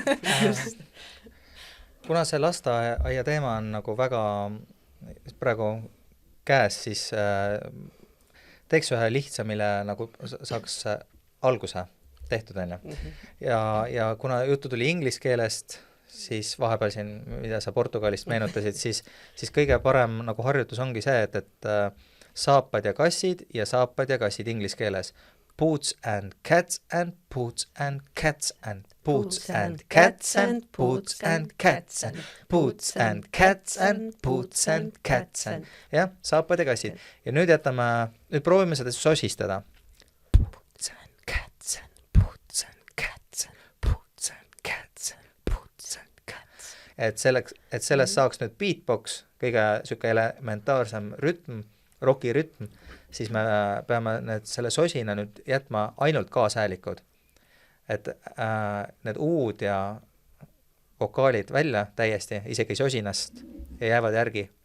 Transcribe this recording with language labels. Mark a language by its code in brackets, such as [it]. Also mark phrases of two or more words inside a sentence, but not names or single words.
[et] Kuna see lasteaia teema on nagu väga praegu käes, siis teeks ühe lihtsa, mille nagu saaks alguse tehtud enne. Ja kuna juttu tuli inglise keelest, siis vahepeal siin, mida sa Portugalist meenutasid, siis kõige parem nagu harjutus ongi see, et saapad ja kassid inglise keeles. [en] Boots and cats and boots and cats and boots and cats and boots and cats and boots and cats and boots and cats and [et] jah, saapad ja kassid. Ja nüüd proovime seda sosistada. [en] Boots and cats and boots and cats and boots and cats and boots and cats. [et] Et sellest saaks nüüd beatbox, kõige süke elementaarsem rütm, roki rütm, siis me peame selle sosina nüüd jätma ainult kaashäälikud. Et need uud ja vokaalid välja täiesti, isegi sosinast, ja jäävad järgi.